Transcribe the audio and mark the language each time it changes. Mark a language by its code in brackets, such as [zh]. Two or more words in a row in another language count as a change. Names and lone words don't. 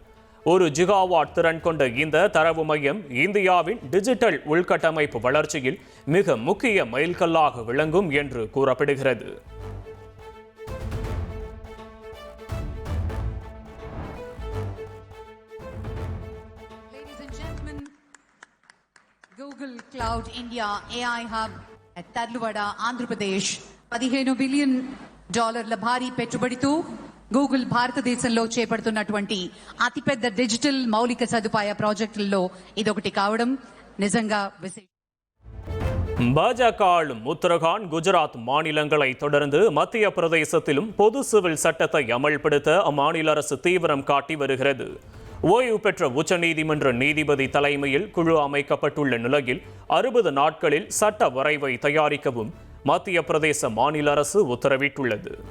[ta] 1 ஜிகாவாட் திறன் கொண்ட இந்த தரவு மையம் இந்தியாவின் டிஜிட்டல் உள்கட்டமைப்பு வளர்ச்சியில் மிக முக்கிய மைல்கல்லாக விளங்கும் என்று கூறப்படுகிறது. [te] Google Cloud India AI Hub at Tadluvada, Andhra Pradesh, $15 బిలియన్ భారీ పెట్టుబడితో గూగుల్ భారతదేశంలో చేపడుతున్నటువంటి అతిపెద్ద డిజిటల్ మౌలిక సదుపాయ ప్రాజెక్టుల్లో ఇదొకటి కావడం నిజంగా విశేషం. [ta] பாஜக ஆளும் உத்தரகாண்ட், குஜராத் மாநிலங்களை தொடர்ந்து மத்திய பிரதேசத்திலும் பொது சிவில் சட்டத்தை அமல்படுத்த அம்மாநில அரசு தீவிரம் காட்டி வருகிறது. ஓய்வு பெற்ற உச்சநீதிமன்ற நீதிபதி தலைமையில் குழு அமைக்கப்பட்டுள்ள நிலையில் 60 நாட்களில் சட்ட வரைவை தயாரிக்கவும் மத்திய பிரதேச மாநில அரசு உத்தரவிட்டுள்ளது.